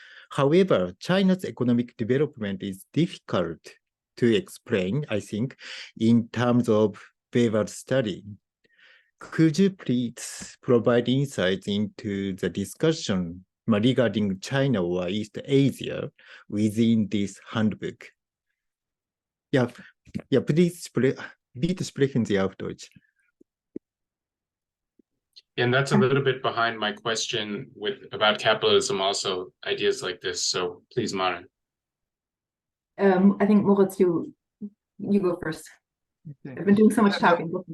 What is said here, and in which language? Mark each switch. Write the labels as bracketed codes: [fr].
[en] However, China's economic development is difficult to explain, I think, in terms of Weber's study. Could you please provide insights into the discussion regarding China or East Asia within this handbook? [de] Ja, [en] please, [de] bitte sprechen Sie auf Deutsch. [en] And that's a little bit behind my question about capitalism, also ideas like this. So please, Maren. I think Moritz, you go first. Okay. I've been doing so much talking.